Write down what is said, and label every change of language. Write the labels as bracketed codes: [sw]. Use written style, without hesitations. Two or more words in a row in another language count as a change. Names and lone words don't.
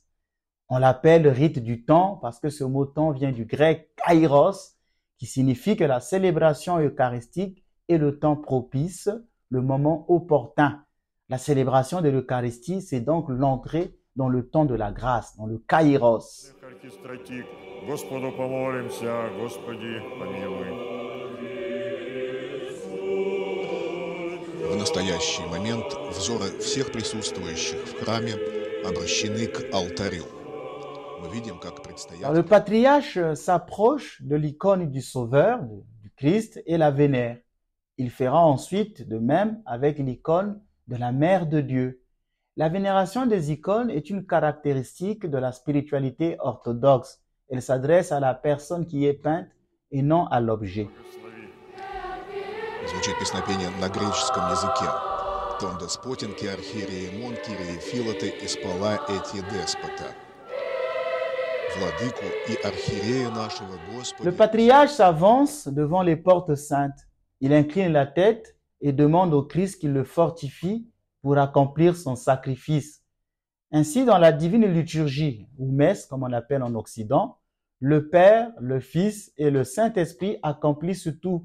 [fr] On l'appelle le rite du temps parce que ce mot temps vient du grec kairos, qui signifie que la célébration eucharistique est le temps propice, le moment opportun. La célébration de l'Eucharistie, c'est donc l'entrée dans le temps de la grâce, dans le kairos. [ru] В настоящий момент взоры всех присутствующих в храме обращены к алтарю. Мы видим, как [fr] Alors, le patriarche s'approche de l'icône du Sauveur, du Christ, et la vénère. Il fera ensuite de même avec l'icône de la Mère de Dieu. La vénération des icônes est une caractéristique de la spiritualité orthodoxe. Elle s'adresse à la personne qui est peinte et non à l'objet. [ru] Звучит песнопение на греческом языке. [el] Τὸν δεσπότην, καὶ ἀρχιερέα ἡμῶν, Κύριε φύλαττε, εἰς πολλὰ ἔτη δέσποτα. [ru] Владыку и архиерея нашего Господа. [fr] Le patriarche s'avance devant les portes saintes. Il incline la tête et demande au Christ qu'il le fortifie pour accomplir son sacrifice. Ainsi, dans la divine liturgie, ou messe, comme on l'appelle en Occident, le Père, le Fils et le Saint-Esprit accomplissent tout.